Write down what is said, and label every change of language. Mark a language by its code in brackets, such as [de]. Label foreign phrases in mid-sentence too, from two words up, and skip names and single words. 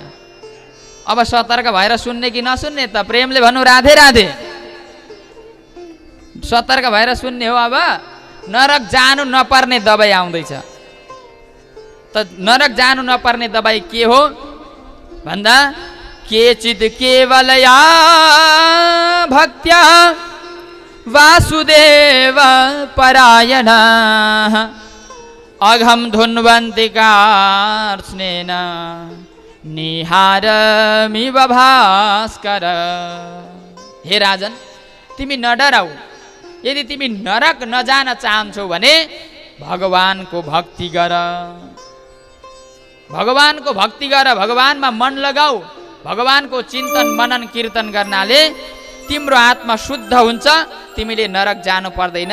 [ne] अब सतर्क भएर सुन्ने कि नसुन्ने त? प्रेमले भन्नु राधे राधे। सतर्क भएर सुन्ने हो। अब नरक जानु नपर्ने दबाई आउँदैछ। त नरक जानु नपर्ने दबाई के हो भन्दा, [sa] केचित् केवलया भक्त्या वासुदेव परायणाः अघं धुन्वन्ति कार्त्स्नेन निहारमिव भास्कर। [ne] हे राजन, तिमी नडराऊ। यदि तिमी नरक नजान चाहन्छौ भने भगवानको भक्ति गर, भगवानको भक्ति गर, भगवानमा मन लगाऊ। भगवानको चिन्तन मनन कीर्तन गर्नाले तिम्रो आत्मा शुद्ध हुन्छ, तिमीले नरक जानु पर्दैन।